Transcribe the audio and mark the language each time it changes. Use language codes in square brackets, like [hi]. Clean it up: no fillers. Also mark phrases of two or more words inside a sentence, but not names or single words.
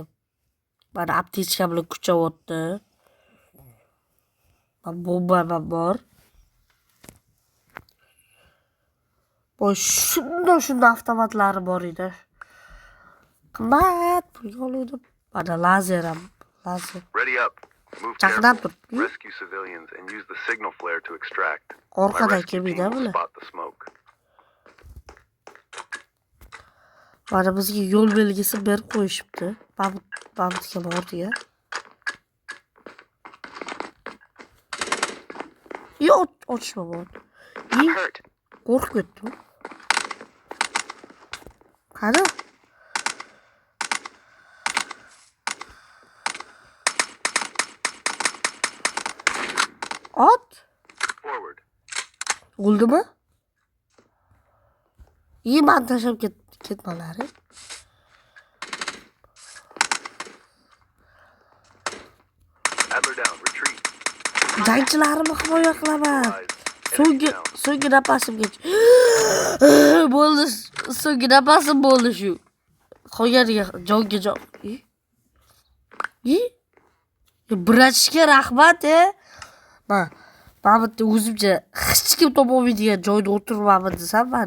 [uz] Mana aptechka bilan kuchayapti. Bomba bor. Boy shunday avtomatlari bor edi. Qimmat pulga oldim. Mana lazer ham. Lazer. [en] Ready up. Move [uz] Chaqnab [en] careful. [uz] turibdi. [en] Rescue civilians and use the signal flare to extract. My [uz] Orqadan [en] rescue team [uz] kelmaydi [en] will [uz] bular. [en] spot the smoke. [uz] Mana bizga yo'l belgisi berib qo'yishibdi. Babutga bordi-ya. Yo'q, ochma bor. [en] I'm hurt. [uz] Qo'rqib ketdim. Qani? Ot? [en] Forward. [uz] O'ldimi? Men tashlab ketmalari. [en] Adler down. Retreat. [uz] Jangchilarimni himoya qilaman. [en] Enemies down. [uz] So'nggi nafasimgacha. Bo'ldi. So'nggi nafasim bo'ldi shu. Qolganiga jonga jon. Birashga rahmat, Mana bitta o'zimcha hech kim topolmaydigan joyda o'tiribman desam mana.